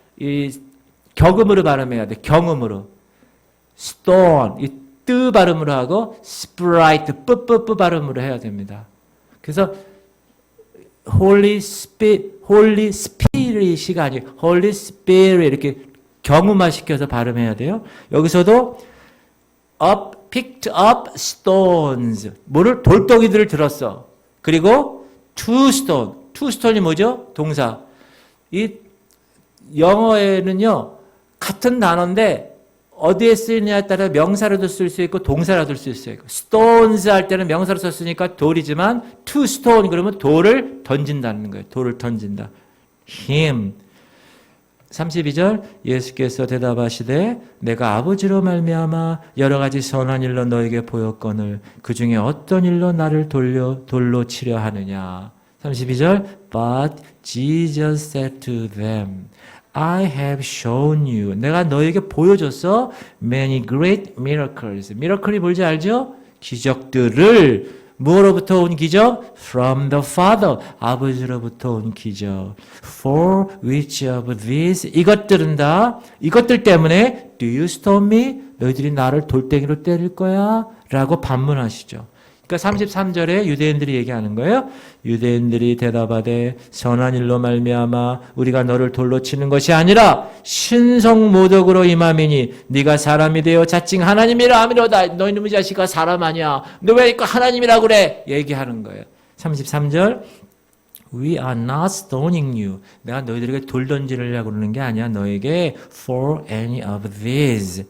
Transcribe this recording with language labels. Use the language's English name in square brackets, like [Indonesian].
[Korean] 이 격음으로 발음해야 돼. 경음으로. stone, 이 뜨 발음으로 하고 sprite, 뿌뿌뿌 발음으로 해야 됩니다. 그래서 Holy Spirit이 아니에요. Holy Spirit 이렇게 경음화 시켜서 발음해야 돼요. 여기서도 [English] picked up stones. [Korean] 뭐를? 돌덩이들을 들었어. 그리고 two stone이 뭐죠? 동사. 이 영어에는요, 같은 단어인데 어디에 쓰이느냐에 따라 명사로도 쓸 수 있고 동사로도 쓸 수 있고. stones 할 때는 명사로 썼으니까 돌이지만 [English] to stone [Korean] 그러면 돌을 던진다는 거예요. 돌을 던진다. him. 32절 예수께서 대답하시되 내가 아버지로 말미암아 여러 가지 선한 일로 너에게 보였거늘 그 중에 어떤 일로 나를 돌로 치려 하느냐. [English] 32절 But Jesus said to them I have shown you. [Korean] 내가 너에게 보여줬어. [English] Many great miracles. [Korean] 미러클이 뭔지 알죠? 기적들을. 무엇으로부터 온 기적? [English] From the Father. [Korean] 아버지로부터 온 기적. [English] For which of these? [Korean] 이것들은 다, 이것들 때문에 [English] Do you stone me? [Korean] 너희들이 나를 돌덩이로 때릴 거야? 라고 반문하시죠. 그러니까 33절에 유대인들이 얘기하는 거예요. 유대인들이 대답하되 선한 일로 말미암아 우리가 너를 돌로 치는 것이 아니라 신성 모독으로 임함이니 네가 사람이 되어 자칭 하나님이라 하미로다. 너 이놈의 자식아 사람 아니야. 너 왜 이거 하나님이라고 그래? 얘기하는 거예요. [English] 33절 We are not stoning you. [Korean] 내가 너희들에게 돌 던지려고 그러는 게 아니야. 너에게 [English] for any of these.